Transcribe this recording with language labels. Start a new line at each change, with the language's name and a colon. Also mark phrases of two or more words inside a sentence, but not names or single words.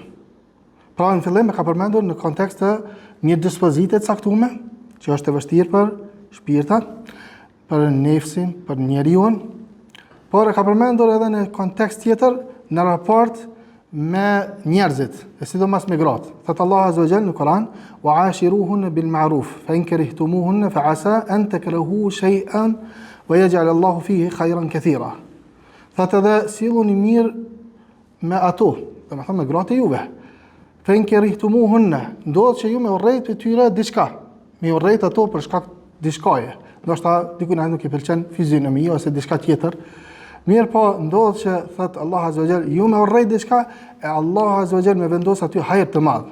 Albanian: Pra në fillim e ka përmendur në kontekst të një dispozite të caktuar, që është e vështirë për shpirtat, për nefsin, për njeriu, por e ka përmendur edhe në kontekst tjetër në raport me njerëzit, e sidomos me gratë. Thot Allah
Arabic: عز وجل
Albanian: në Kur'an:
Arabic: "وعاشروهن بالمعروف فإن كرهتموهن فعسى أن تكرهوا شيئا ويجعل الله فيه خيرا كثيرا."
Albanian: Thot edhe silluni mirë me ato, domethënë me gratë juve.
Arabic: فإن كرهتموهن,
Albanian: ndodh që ju me urrejt për tyre diçka, me urrejt ato për shkak diçkaje. Ndoshta diku nuk i pëlqen fizionomia ose diçka tjetër. Mirë po, ndodh që, thëtë Allah
Arabic: عز وجل,
Albanian: ju me urrejt diçka, e Allah
Arabic: عز وجل
Albanian: me vendos aty hajër të madh.